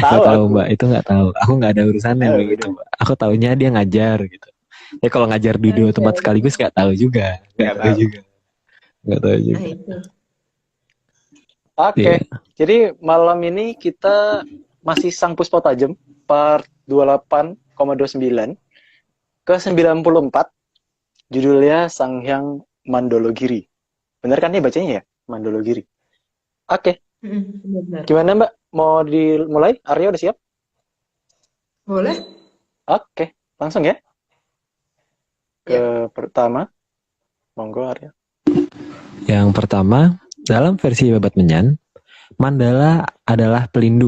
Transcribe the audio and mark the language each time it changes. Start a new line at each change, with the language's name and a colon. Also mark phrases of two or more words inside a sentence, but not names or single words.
Indonesian: Nggak tahu aku. Mbak. Itu nggak tahu. Aku nggak ada urusannya begitu Mbak. Aku taunya dia ngajar gitu. Ya kalau ngajar di dua tempat sekaligus nggak tahu juga. Nggak tahu juga. Nah itu. Oke. Jadi malam ini kita masih Sang Puspa Tajem part 28,29 ke 94. Judulnya Sang Hyang Mandologiri. Bener kan nih bacanya ya? Mandologiri. Oke. Benar. Gimana Mbak? Mau dimulai? Aryo udah siap? Boleh? Oke. Langsung ya? Ke pertama. Monggo Aryo. Yang pertama, dalam versi Babat Menyan, mandala adalah pelindung.